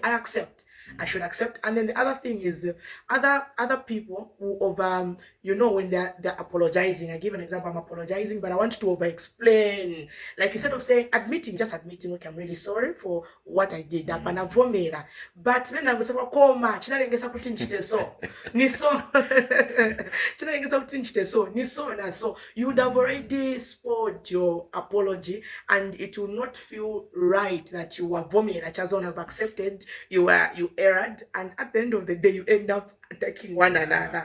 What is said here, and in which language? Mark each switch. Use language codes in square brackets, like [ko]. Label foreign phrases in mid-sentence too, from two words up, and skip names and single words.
[en] I accept. I should accept. And then the other thing is other people who when they're apologizing. I give an example. I'm apologizing, but I want to over explain. Like, instead of saying just admitting, okay, I'm really sorry for what I did. But then I would say, [ny] koma, chinalengesa kuti nchite so. [en] So you would have already spoiled your apology, and it will not feel right that you were vomera. Chazon have accepted you erred, and at the end of the day you end up attacking one another.